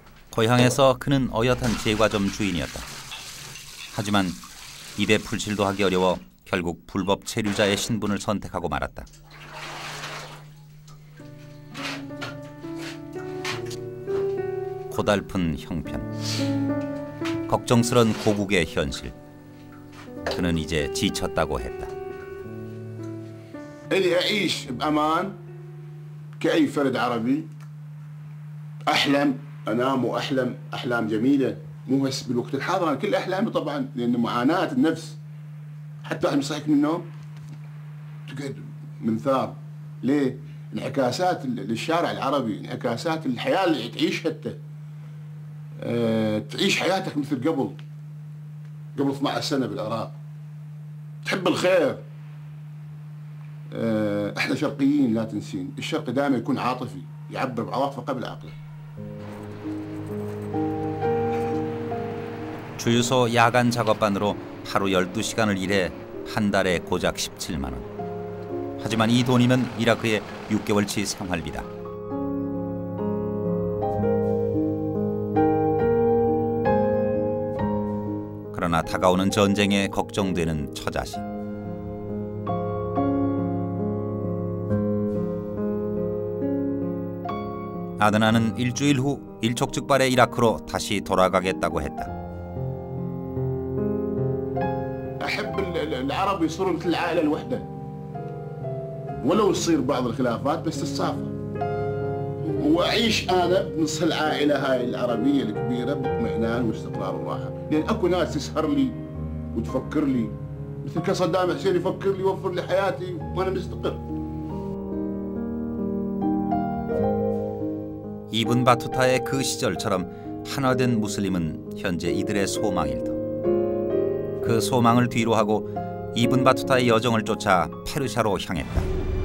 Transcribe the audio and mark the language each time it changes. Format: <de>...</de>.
<ko>고향에서 그는 어엿한 제과점 주인이었다. 하지만 입에 풀칠도 하기 어려워 결국 불법 체류자의 신분을 선택하고 말았다. 고달픈 형편, 걱정스런 고국의 현실. 그는 이제 지쳤다고 했다.</ko> <ar>إلي أعيش بأمان كأي فرد عربي أحلم أنام وأحلم أحلام جميلة مو بس بالوقت الحاضر أنا كل أحلامي طبعا لأن معاناة النفس حتى واحد مصحيك من النوم تقعد منثار ليه؟ انعكاسات للشارع العربي انعكاسات الحياة اللي تعيشها أنت تعيش حياتك مثل قبل 12 سنة بالعراق تحب الخير احنا شرقيين لا تنسين الشرق دائما يكون عاطفي يعبر بعواطفه قبل عقله.</ar> <ko>주유소 야간 작업반으로 하루 12시간을 일해 한 달에 고작 17만 원. 하지만 이 돈이면 이라크의 6개월치 생활비다. 그러나 다가오는 전쟁에 걱정되는 처자식. 아드나는 일주일 후 일촉즉발의 이라크로 다시 돌아가겠다고 했다.</ko> <ar>أحب العرب يصيروا مثل العائلة الوحدة ولو يصير بعض الخلافات بس تتصافى وأعيش أنا بنص العائلة هاي العربية الكبيرة باطمئنان واستقرار وراحة لأن أكو ناس تسهر لي وتفكر لي مثل كصدام حسين يفكر لي يوفر لي حياتي وأنا مستقر.</ar> <ko>이븐 바투타의 그 시절처럼 하나된 무슬림은 현재 이들의 소망일 터. 그 소망을 뒤로 하고 이븐 바투타의 여정을 쫓아 페르시아로 향했다.</ko>